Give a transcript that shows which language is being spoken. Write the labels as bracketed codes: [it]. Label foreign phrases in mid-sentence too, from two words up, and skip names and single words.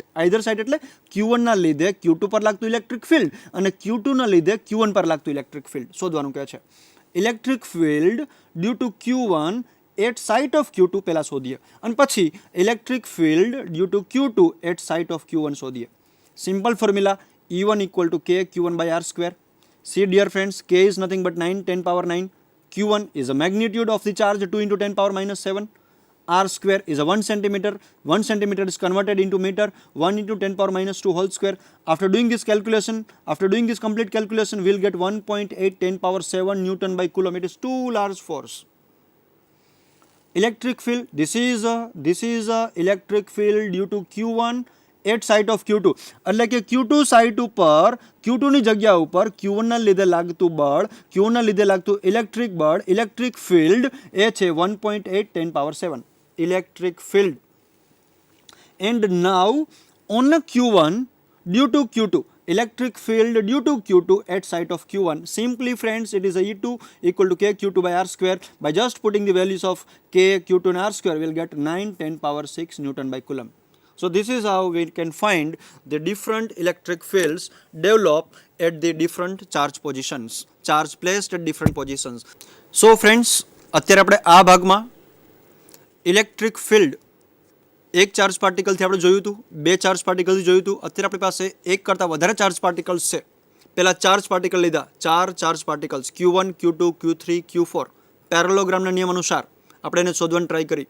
[en] either side [gu] એટલે Q1 ના લીધે Q2 પર લાગતું [en] electric field [gu] અને Q2 ના લીધે Q1 પર લાગતું [en] electric field [gu] શોધવાનું કહે છે. [en] electric field due to Q1 at site of Q2 [gu] પહેલા શોધીએ અને પછી [en] electric field due to Q2 at site of Q1 શોધીએ. simple formula E1 equal to K Q1 by R square. See dear friends, K is nothing but 9 10 power 9. Q1 is a magnitude of the charge 2 into 10 power minus 7. R square is a 1 centimeter. 1 centimeter is converted into meter. 1 into 10 power minus 2 whole square. After doing this complete calculation, we'll get 1.8 10 power 7 Newton by Coulomb. It is too large force. Electric field. This is a electric field due to Q1 at site of Q2. [gu] એટલે કે Q2 સાઇટ ઉપર Q2 ની જગ્યા ઉપર Q1 ના લીધે લાગતું બળ, Q1 ના લીધે લાગતું ઇલેક્ટ્રિક બળ, [en] electric field [gu] એ છે 1.8 10 [en] power 7 electric field. and now on Q1 due to Q2, electric field due to Q2 at site of Q1. Simply friends, it is a E2 equal to K Q2 by R square. By just putting the values of K, Q2 and R square, we'll get 9 10 power 6 Newton by Coulomb. So this is how we can find the different electric fields develop at the different charge positions, charge placed at different positions. So friends, [gu] અત્યારે આપણે આ ભાગમાં [en] electric field [gu] એક [en] charge particleથી [gu] આપણે જોયું હતું, બે [en] charge particleથી [gu] જોયું હતું. અત્યારે આપણી પાસે એક કરતાં વધારે [en] charge particles [gu] છે. પહેલાં [en] charge particle [gu] લીધા, 4 [en] charge particles [gu] Q1 Q2 Q3 Q4 પેરેલોગ્રામના નિયમ અનુસાર આપણે એને શોધવાની ટ્રાય કરી.